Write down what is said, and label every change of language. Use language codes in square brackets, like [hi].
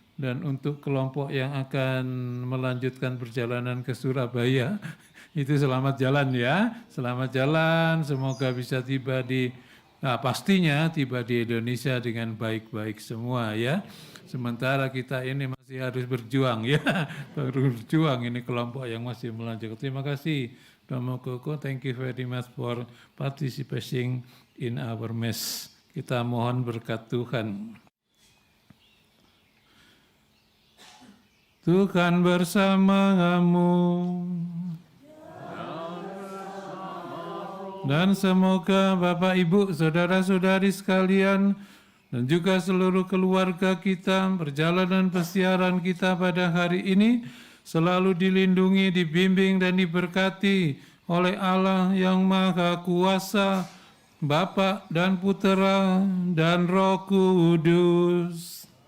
[id] Dan untuk kelompok yang akan melanjutkan perjalanan ke Surabaya, itu selamat jalan ya. Selamat jalan, semoga bisa tiba pastinya tiba di Indonesia dengan baik-baik semua ya. Sementara kita ini masih harus berjuang ya. Berjuang, ini kelompok yang masih melanjutkan. Terima kasih Romo Koko, [en] thank you very much for participating in our mass. [id] Kita mohon berkat Tuhan. Tuhan bersamamu, dan semoga Bapak, Ibu, saudara-saudari sekalian, dan juga seluruh keluarga kita, perjalanan pesiaran kita pada hari ini selalu dilindungi, dibimbing, dan diberkati oleh Allah yang Maha Kuasa, Bapa dan Putera dan Roh Kudus.